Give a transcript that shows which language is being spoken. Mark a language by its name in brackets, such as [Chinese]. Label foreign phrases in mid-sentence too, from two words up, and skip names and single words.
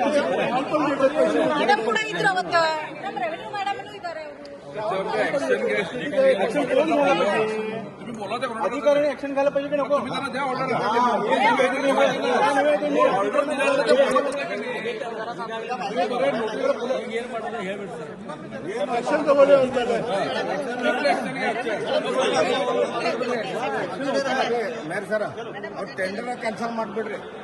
[Kannada] ಮೇಡಮ್ ಕೂಡ ಇದ್ರು ಅವತ್ತು ನಮ್ಮ ರೆವೆನ್ಯೂ ಮೇಡಮ್ ಇದ್ದಾರೆ [Marathi] अधिकारी ऍक्शन घ्यायला पाहिजे की नको ऍक्शन [Kannada] ತಗೊಳ್ಳಿ ಅಂತಾರೆ ಮೇರ್ ಸರ್ ಅವ್ರು [English] tender cancel [Kannada] ಮಾಡ್ಬಿಡ್ರಿ